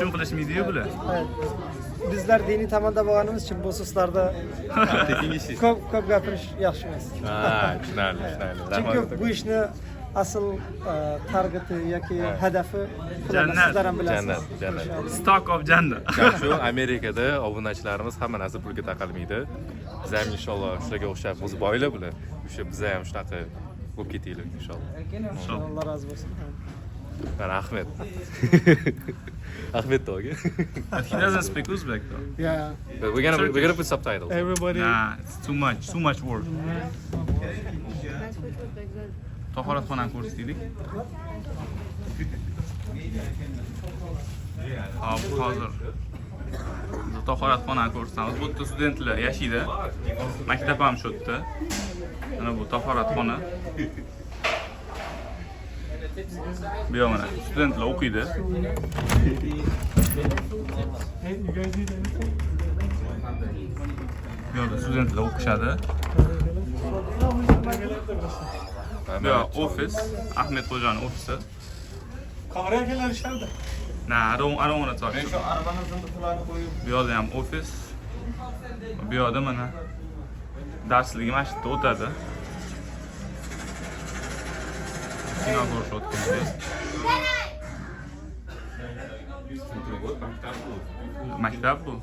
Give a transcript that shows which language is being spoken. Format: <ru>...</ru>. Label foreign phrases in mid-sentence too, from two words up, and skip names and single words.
<uz>Pul uchun qilishmaydi-yu bular. bizlar diniy tomonda bo'lganimiz uchun bu xususlarda Tekin ishlaysiz. ko'p gapirish yaxshi emas. Ha, tushunarli. Chunki bu ishni asl targeti yoki hedefi Jannat. sizlar ham bilasiz. Jannat.</uz> <en>Stock of jannat.</en> <uz>Shu Amerikada obunachilarimiz hamma narsa pulga taqalmaydi. Biz ham inshaalloh shularga o'xshab o'zi boylar bilan o'sha biz ham shunaqa bo'lib ketaylik inshaalloh.</uz> <tr>Alloh razı olsun.</tr> <uz>Mana Ahmed. Ahmed to'g'ri.</uz> <en>But he doesn't speak Uzbek though. Yeah. We're gonna put subtitles. Everybody. Nah, it's too much work.</en> <uz>Tahoratxonani ko'rsataylik. Hop, hozir biz tahoratxonani ko'rsatamiz. Bu yerda studentlar yashaydi. Maktab ham shu yerda. Mana bu tahoratxona. Bu yoq mana studentlar o'qiydi. Bu yoqda studentlar o'qishadi. Bu yoq ofis, Ahmed Xo'jani ofisi. Kameraga kelishadi.</uz> <en>Nah, I don't want to talk.</en> <uz>Men shu arabani zindaqlarni qo'yib Bu yoqda ham ofis. Bu yoqda mana darsligi mana shu yerda o'tadi. Kino ko'rish o'tgandik. Maktab bu.</uz>